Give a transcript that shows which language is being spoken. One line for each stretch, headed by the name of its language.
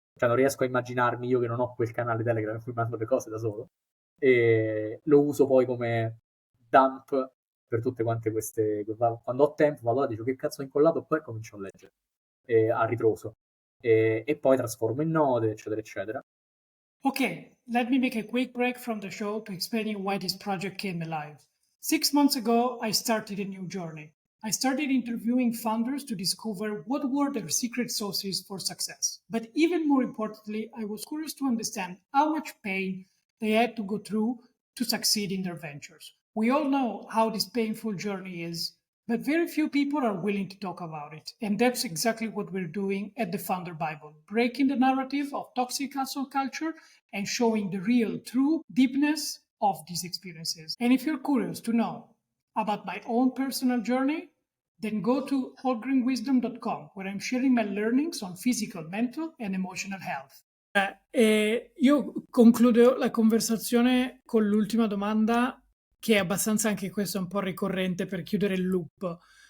Italian: Cioè non riesco a immaginarmi io che non ho quel canale Telegram in cui mando le cose da solo. E lo uso poi come dump per tutte quante queste. Quando ho tempo vado là, dico che cazzo ho incollato, poi comincio a leggere a ritroso. E poi trasformo in note, eccetera, eccetera.
English: Okay, let me make a quick break from the show to explaining why this project came alive. 6 months ago, I started a new journey. I started interviewing founders to discover what were their secret sauces for success. But even more importantly, I was curious to understand how much pain they had to go through to succeed in their ventures. We all know how this painful journey is, but very few people are willing to talk about it. And that's exactly what we're doing at the Founder Bible, breaking the narrative of toxic hustle culture and showing the real, true deepness of these experiences. And if you're curious to know about my own personal journey, then go to allgreenwisdom.com, where I'm sharing my learnings on physical, mental, and emotional health.
Italian: Io concludo la conversazione con l'ultima domanda, che è abbastanza anche questo un po' ricorrente per chiudere il loop.